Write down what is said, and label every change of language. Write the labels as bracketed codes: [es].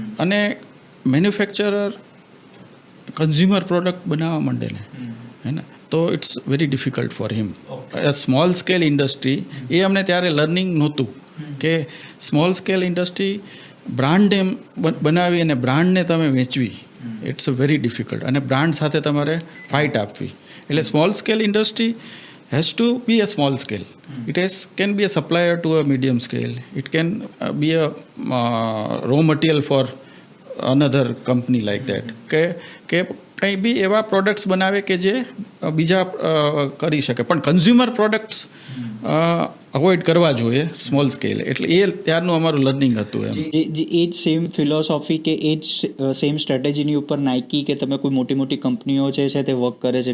[gu] અને manufacturer consumer product બનાવવા માંડે ને હે ને તો [en] It's very difficult for him. [gu] Small scale industry એ અમને ત્યારે લર્નિંગ નહોતું કે સ્મોલ સ્કેલ ઇન્ડસ્ટ્રી બ્રાન્ડ એમ બનાવી અને બ્રાન્ડને તમે વેચવી [en] It's a very difficult. [gu] અને બ્રાન્ડ સાથે તમારે ફાઇટ આપવી. એટલે small scale industry [en] has to be a small scale. It can be a supplier to a medium scale. It can be a raw material for another company like that. [gu] કે કંઈ બી એવા products બનાવે કે જે બીજા કરી શકે, પણ કન્ઝ્યુમર પ્રોડક્ટ્સ અવોઇડ કરવા જોઈએ સ્મોલ સ્કેલ. એટલે એ ત્યારનું અમારું લર્નિંગ હતું એમ. એ જ સેમ ફિલોસોફી કે એ જ સેમ સ્ટ્રેટેજીની ઉપર નાઇકી કે તમે કોઈ મોટી મોટી કંપનીઓ છે તે વર્ક કરે છે.